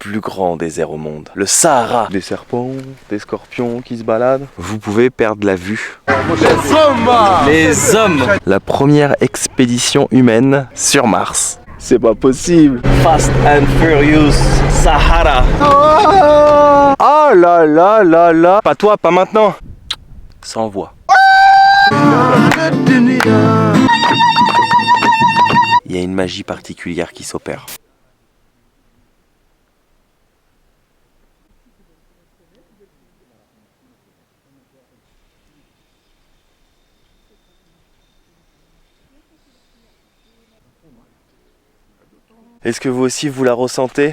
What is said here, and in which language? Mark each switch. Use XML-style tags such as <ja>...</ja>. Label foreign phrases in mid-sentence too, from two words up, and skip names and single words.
<fr>plus grand désert au monde, le Sahara. Des serpents, des scorpions qui se baladent. Vous pouvez perdre la vue. Les hommes. La première expédition humaine sur Mars. C'est pas possible. Fast and Furious Sahara. Oh là là là là. Pas toi, pas maintenant. Sans voix. Il y a une magie particulière qui s'opère. Est-ce que vous aussi vous la ressentez?</fr>